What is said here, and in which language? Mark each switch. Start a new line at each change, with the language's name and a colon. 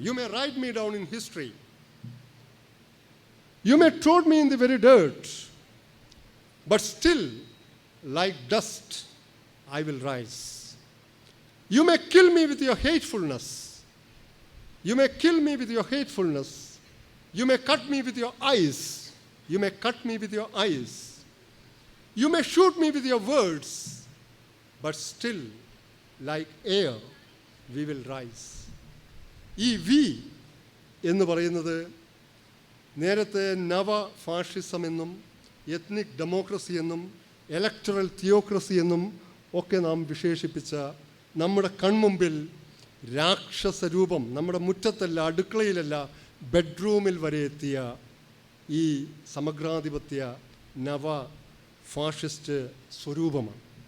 English: You may write me down in history, you may trod me in the very dirt, but still like dust I will rise. You may kill me with your hatefulness, you may kill me with your hatefulness, you may cut me with your eyes, you may cut me with your eyes, you may shoot me with your words, but still like air we will rise.
Malayalam: ഈ V എന്ന് പറയുന്നത് നേരത്തെ നവ fascism എന്നും ethnic democracy എന്നും electoral theocracy എന്നും ഒക്കെ നാം വിശേഷിപ്പിച്ച നമ്മുടെ കൺമുമ്പിൽ രാക്ഷസരൂപം, നമ്മുടെ മുറ്റത്തല്ല, അടുക്കളയിലല്ല, ബെഡ്റൂമിൽ വരെ എത്തിയ ഈ സമഗ്രാധിപത്യ നവ ഫാഷിസ്റ്റ് സ്വരൂപമാണ്.